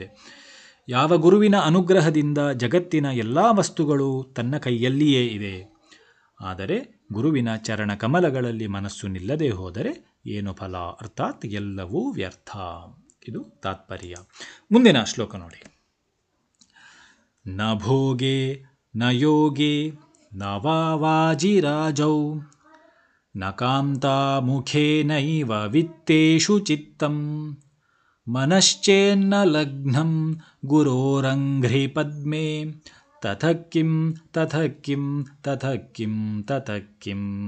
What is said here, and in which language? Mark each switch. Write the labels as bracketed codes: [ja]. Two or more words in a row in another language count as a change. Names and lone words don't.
[kn] ಯಾವ ಗುರುವಿನ ಅನುಗ್ರಹದಿಂದ ಜಗತ್ತಿನ ಎಲ್ಲ ವಸ್ತುಗಳು ತನ್ನ ಕೈಯಲ್ಲಿಯೇ ಇದೆ. ಆದರೆ ಗುರುವಿನ ಚರಣ ಕಮಲಗಳಲ್ಲಿ ಮನಸ್ಸು ನಿಲ್ಲದೆ ಹೋದರೆ ಏನು ಫಲ, ಅರ್ಥಾತ್ ಎಲ್ಲವೂ ವ್ಯರ್ಥ. ಇದು ತಾತ್ಪರ್ಯ. ಮುಂದಿನ ಶ್ಲೋಕ ನೋಡಿ. [sa] ನ ಭೋಗೆ ನ ಯೋಗೆ ನ ವಾಜಿರಾಜೌ ನ ಕಾಂತಾಮುಖೇನೈವ ವಿತ್ತೇಷು ಚಿತ್ತಂ ಮನಶ್ಚೇನ್ನ ಲಗ್ನಂ ಗುರೋರಂಘ್ರಿ ಪದ್ಮೇ ತತಃ ಕಿಂ ತತಃ ಕಿಂ ತತಃ ಕಿಂ ತತಃ ಕಿಂ.